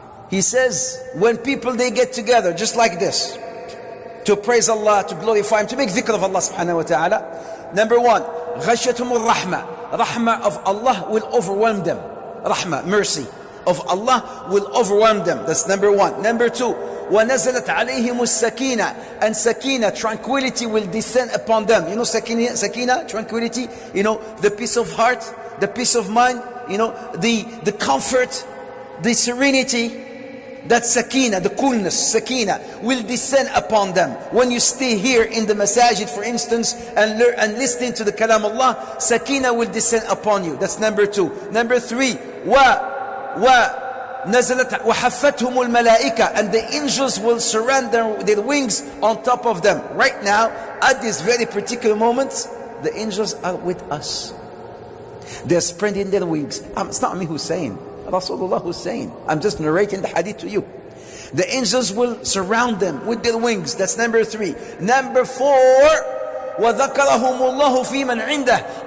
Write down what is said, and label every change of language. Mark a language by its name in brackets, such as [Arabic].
[English] He says, when people, they get together just like this to praise Allah, to glorify Him, to make dhikr of Allah subhanahu wa ta'ala. Number one, ghashyatumur rahmah. Rahmah of Allah will overwhelm them. Rahmah, mercy of Allah will overwhelm them. That's number one. Number two, [Arabic] وَنَزَلَتْ عَلَيْهِمُ السَّكِينَةِ. [English] And sakina, tranquility, will descend upon them. You know sakina, tranquility, you know, the peace of heart, the peace of mind, you know, the comfort, the serenity. That sakina, the coolness, sakina, will descend upon them. When you stay here in the masajid, for instance, and learn and listening to the kalam Allah, sakina will descend upon you. That's number two. Number three, [Arabic] نزلت وحفتهم الملائكة, [English] and the angels will surrender their wings on top of them. Right now, at this very particular moment, the angels are with us. They're spreading their wings. It's not me who's saying. Rasulullah who's saying. I'm just narrating the hadith to you. The angels will surround them with their wings. That's number three. Number four, [Arabic] وَذَكَرَهُمُ اللَّهُ فِي مَنْ عِنْدَهُ.